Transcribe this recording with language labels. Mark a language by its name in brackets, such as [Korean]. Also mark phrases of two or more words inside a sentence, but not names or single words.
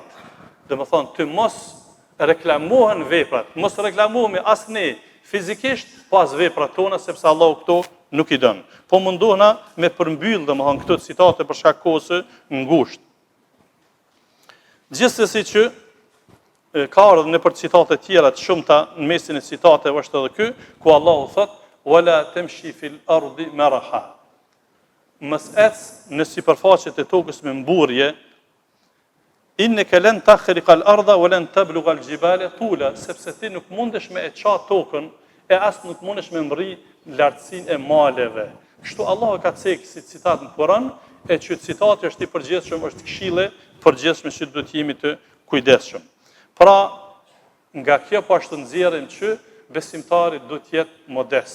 [Albanian] Domethënë të mos reklamohen veprat, mos reklamohemi as ne fizikisht, pas veprat tona sepse Allahu këto nuk i don. Po mundohna me përmbyll domethënë këto citate për shkak kohës së ngushtë. Gjithsesi që ka ardhur në për citate tjera të shumta në mesin e citateve është edhe ky, ku Allahu thot: [Arabic] "ولا تمش في الأرض مرحا." [Albanian] Mos ec në sipërfaqet e tokës me mburrje. [Arabic] إنك لن تخرق الأرض ولن تبلغ الجبال طولا, [Albanian] sepse ti nuk mundesh me e ça tokën e as nuk mundesh me mrri lartësinë e maleve. Kështu Allahu ka thënë si citat në Kur'an, e që citati është i përgjithshëm, është këshille përgjithshme që duhet jemi të kujdesshëm. Pra, nga kjo po ashtu nxjerrim që besimtari duhet të jetë modest.